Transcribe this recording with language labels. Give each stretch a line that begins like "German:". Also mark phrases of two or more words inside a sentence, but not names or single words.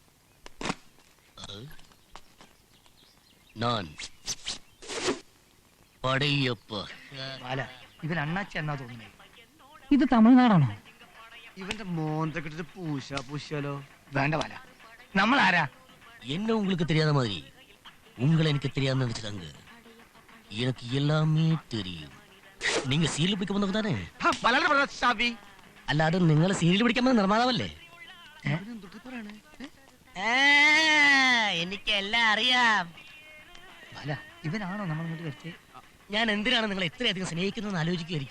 Malayalam: ഇവൻ അണ്ണാച്ചി എന്നാ തോന്നുന്നേ. ഇത് തമിഴ്നാടാണോ? ഇവന്റെ മോന്ത കിട്ടിട്ട് പൂശാലോ. വേണ്ട പാല, നമ്മൾ ആരാ?
Tamil: என்ன உங்களுக்கு தெரியாத மாதிரி உங்களை எனக்கு தெரியாதுன்னு நினைச்சிட்டாங்க. எனக்கு எல்லாமே தெரியும். நீங்க
Malayalam: സീരിയൽ പിടിക്കാൻ വന്നവർ
Tamil: தானே? ചവി
Malayalam: അല്ലാതെ നിങ്ങളെ സീരിയൽ പിടിക്കാൻ വന്ന നിർമ്മാതാവല്ലേ? എനിക്കെല്ലാം അറിയാം. പാല, ഇവനാണോ നമ്മൾ ഇങ്ങോട്ട് വരുത്തേ? ഞാൻ എന്തിനാണ് നിങ്ങളെ ഇത്രയധികം സ്നേഹിക്കുന്നതെന്ന് ആലോചിക്കുകയായിരിക്കും.